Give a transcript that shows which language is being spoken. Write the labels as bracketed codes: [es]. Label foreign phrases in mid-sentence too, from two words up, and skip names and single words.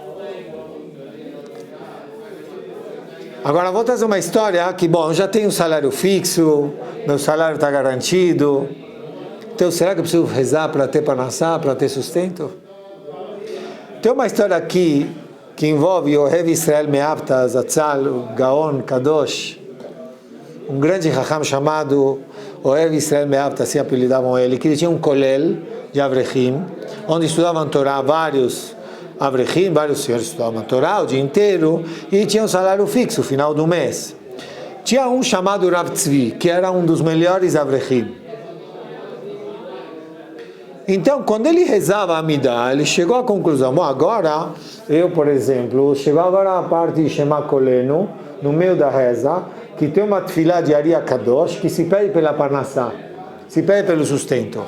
[pt] Agora vou trazer uma história que, bom, eu já tenho um salário fixo, meu salário está garantido. Então, será que eu preciso rezar para ter parnassá, para ter sustento? Tem uma história aqui que envolve o Ohev Israel Me'avta Zatzal, o [he] גאון קדוש, [pt] um grande Chacham chamado Ohev Israel Me'avta, assim apelidavam ele, que ele tinha um kolel de Avrechim, onde estudavam Torá vários Avrechim, vários senhores estudavam Torá o dia inteiro, e tinha um salário fixo, no final do mês. Tinha um chamado Rav Tzvi, que era um dos melhores Avrechim. Então, quando ele rezava a Amidah, ele chegou à conclusão, bom, agora, eu, por exemplo, chegou agora a parte de Shema Kolenu, no meio da reza, que tem uma tefilá de Ari Kadosh, que se pede pela parnassá, se pede pelo sustento.